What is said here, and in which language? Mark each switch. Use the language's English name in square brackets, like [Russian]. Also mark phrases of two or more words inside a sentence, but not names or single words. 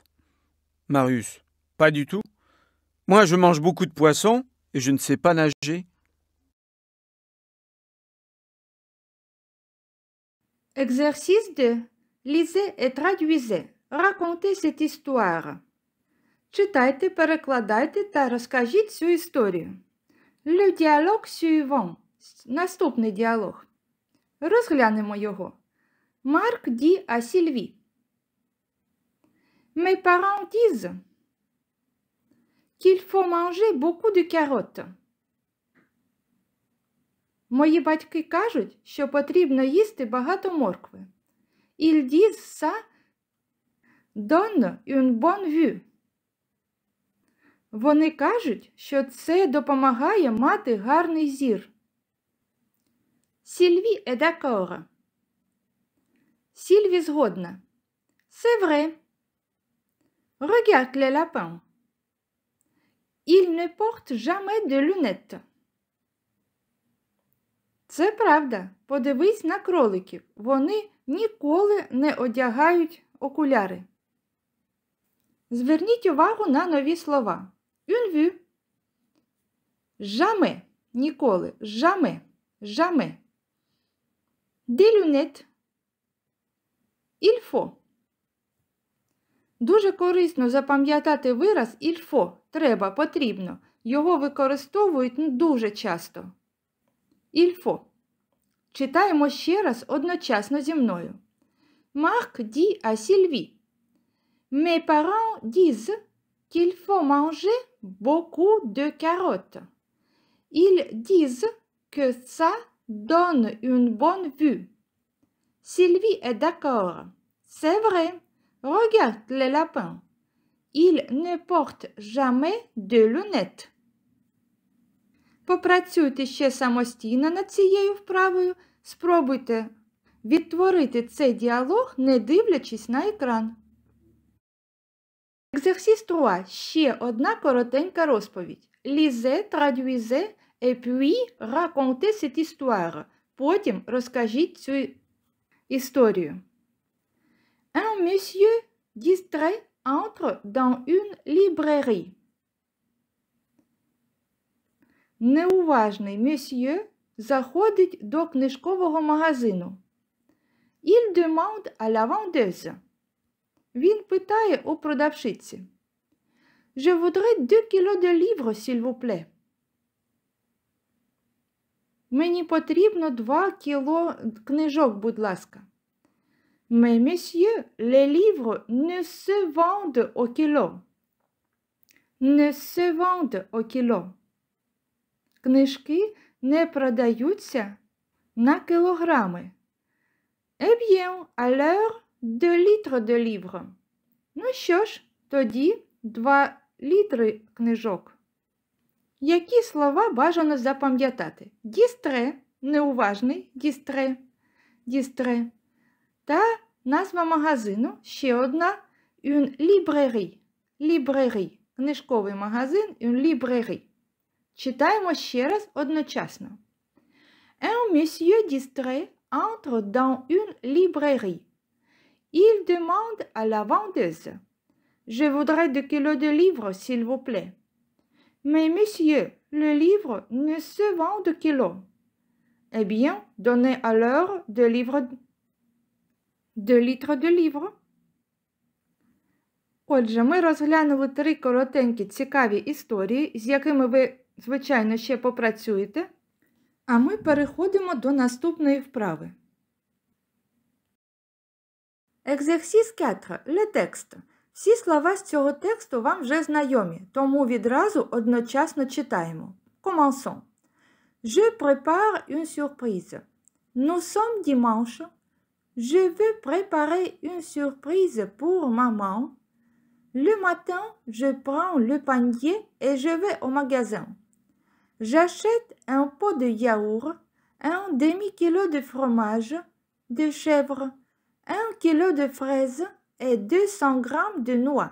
[French] Marius. Pas du tout. Moi, je mange beaucoup de poissons et je ne sais pas nager. Exercice 2. Lisez et traduisez. Racontez cette histoire. [Ukrainian] Читайте, перекладайте та розкажіть цю історію. [French] Le dialogue suivant. [Ukrainian] Наступний діалог. Розглянемо його. Марк [French] dit à Sylvie. Mes parents disent qu'il faut manger beaucoup de carottes. [Ukrainian] Мої батьки кажуть, що потрібно їсти багато моркви. [French] Ils disent ça donne une bonne vue. [Ukrainian] Вони кажуть, що це допомагає мати гарний зір. [French] Sylvie est d'accord. [Ukrainian] Сільві згодна. [French] C'est vrai. Regarde les lapins. Ils ne portent jamais de lunettes. [Ukrainian] Це правда. Подивись на кроликів. Вони ніколи не одягають окуляри. Зверніть увагу на нові слова. [French] Une vue. Jamais. Ніколи. Jamais. Jamais. Des lunettes. Il faut. [Ukrainian] Дуже корисно запам'ятати вираз [French] il faut. [Ukrainian] Треба, потрібно. Його використовують дуже часто. [French] Il faut. [Ukrainian] Читаємо ще раз одночасно зі мною. [French] Marc dit à Sylvie. Mes parents disent qu'il faut manger beaucoup de carottes. Ils disent que ça donne une bonne vue. Sylvie est d'accord. C'est vrai. Regarde les lapins. Ils ne portent jamais de lunettes. [Ukrainian] Попрацюйте ще самостійно над цією вправою. Спробуйте відтворити цей діалог, не дивлячись на екран. [French] Exercice 3. [Ukrainian] Ще одна коротенька розповідь. [French] Lisez, traduisez et puis racontez cette histoire. [Ukrainian] Потім розкажіть цю історію. [French] Un monsieur distrait entre dans une librairie. [Ukrainian] Неуважний monsieur заходить до книжкового магазину. [French] Il demande à la vendeuse. [Ukrainian] Він питає у продавщиці. [French] Je voudrais 2 kilos de livres, s'il vous plaît. [Ukrainian] Мені потрібно 2 кіло книжок, будь ласка. [French] Mais monsieur, les livres ne se vendent au kilo. Ne se vendent au kilo. [Ukrainian] Книжки не продаються на кілограми. [French] Eh bien, alors, 2 litres de livres. [Ukrainian] Ну що ж, тоді 2 літри книжок. Які слова бажано запам'ятати? [French] Дістре, неуважний, дістре, дістре. [Ukrainian] Та назва магазину, ще одна, [French] une librairie, librairie, [Ukrainian] книжковий магазин, [French] une librairie. [Ukrainian] Читаємо ще раз одночасно. [French] Un monsieur distrait entre dans une librairie. Il demande à la vendeuse. Je voudrais 2 kilos de livres, s'il vous plaît. Mais monsieur, le livre ne se vend de kilos. Eh bien, donnez alors 2 litres de livres. [Ukrainian] Отже, ми розглянули 3 коротенькі цікаві історії, з якими ви, звичайно, ще попрацюєте. А ми переходимо до наступної вправи. [French] Exercice 4. Le texte. [Ukrainian] Всі слова з цього тексту вам вже знайомі, тому відразу одночасно читаємо. [French] Commençons. Je prépare une surprise. Nous sommes dimanche. Je veux préparer une surprise pour maman. Le matin, je prends le panier et je vais au magasin. J'achète un pot de yaourt, un demi-kilo de fromage, de chèvre, 1 kilo de fraises et 200 grammes de noix.